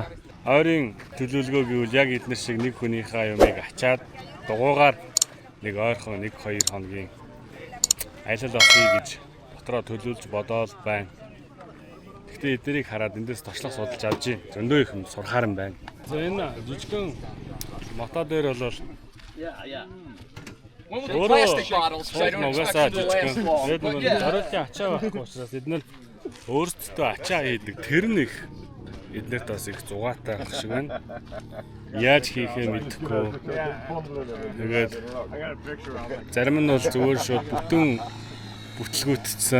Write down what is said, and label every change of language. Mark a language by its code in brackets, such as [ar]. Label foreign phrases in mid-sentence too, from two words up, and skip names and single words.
[mn] Ойрын төлөвлөгөө гэвэл яг эднэр шиг нэг хүнийхээ юмыг ачаад дугуугаар нэг ойрхон 1-2 хоногийн аялал авъя гэж дотроо төлөвлөж бодоод байна. Гэхдээ эднийг хараад эндээс туршлага судалж авч байна. Зөндөө их юм сурахаар юм байна. За энэ жижигхэн мото дээр бол [en] Plastic bottles, so I don't expect them to last long. But yeah. [mn] Зориултын ачаа байхгүй учраас эдгээр өөрсдөө ачаа хийдэг. Тэр нь их эднэрт бас их зугаатай байх шиг байна. Яаж хийхээ мэдэхгүй. Тэгээд зарим нь бол зүгээр шууд бүтэн бүтлгүүтсэн.